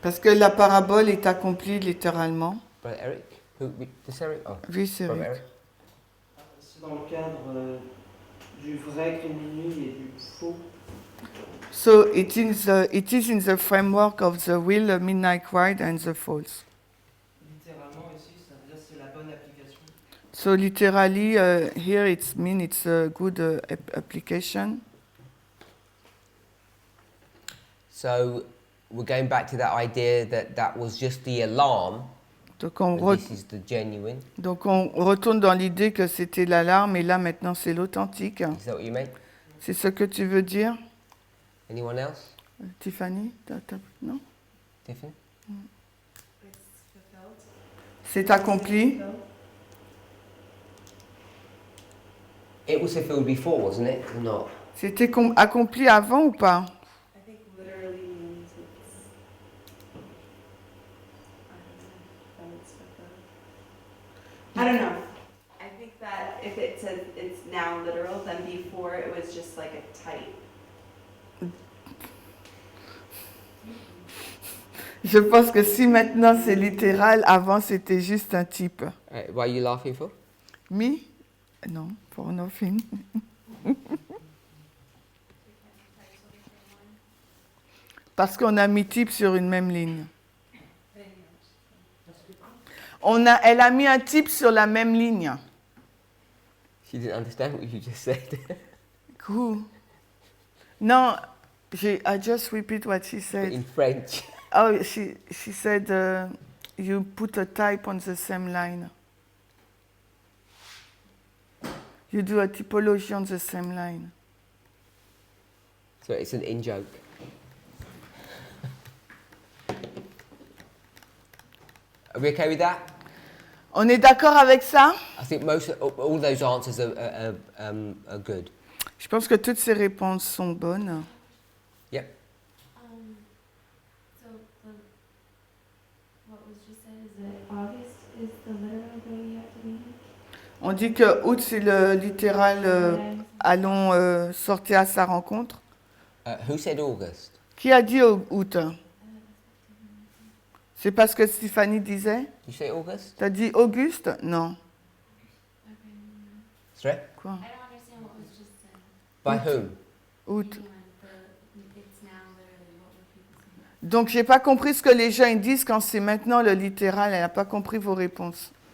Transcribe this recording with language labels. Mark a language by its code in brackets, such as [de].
[fr] Parce que la parabole est accomplie littéralement. [en] Brother Eric? This Eric? Oh, [fr] Oui, c'est [en] Brother [fr] vrai. [en] Eric. [fr] C'est dans le cadre du vrai crémini et du faux. [en] So it is in the framework of the real midnight ride and the false. [fr] Littéralement ici, ça veut dire c'est la bonne application. [en] So literally, here it's mean it's a good application. So we're going back to that idea that that was just the alarm, [fr] Donc [en] and this is the genuine. [fr] donc on retourne dans l'idée que c'était l'alarme et là maintenant c'est l'authentique. [en] Is that what you meant? [fr] C'est ce que tu veux dire, [en] Anyone else? [fr] Tiffany? Non? [en] Tiffany? It's fulfilled. [fr] C'est accompli. [en] It was fulfilled before, wasn't it? Or not? [fr] C'était accompli avant ou pas? [en] I think literally means it's fulfilled. I don't know. I think that if it says it's now literal, then before it was just like a type. [fr] Je pense que si maintenant c'est littéral, avant c'était juste un type. [en] What are you laughing for? Me? Non, for nothing. [fr] Parce qu'on a mis type sur une même ligne. Elle a mis un type sur la même ligne. [en] She didn't understand what you just said. Who? No, I just repeat what she said. In French. Oh, she said you put a type on the same line. You do a typology on the same line. So it's an in-joke. Are we okay with that? [fr] On est d'accord avec ça? [en] I think all those answers are good. [fr] Je pense que toutes ces réponses sont bonnes. [en] Yep. So what was just said is that August is the literal day you have to be in? [fr] On dit que août c'est le littéral allons sortir à sa rencontre. [en] Who said August? [fr] Qui a dit août? C'est parce que Stéphanie disait? [en] You say August? [fr] T'as dit Auguste? Non. [en] Sorry? [fr] Quoi? [en] I don't understand what was just said. By whom? [fr] Août. [en] It's now literally what were people saying? [fr] Donc j'ai pas compris ce que les gens ils disent quand c'est maintenant le littéral. Elle n'a pas compris vos réponses.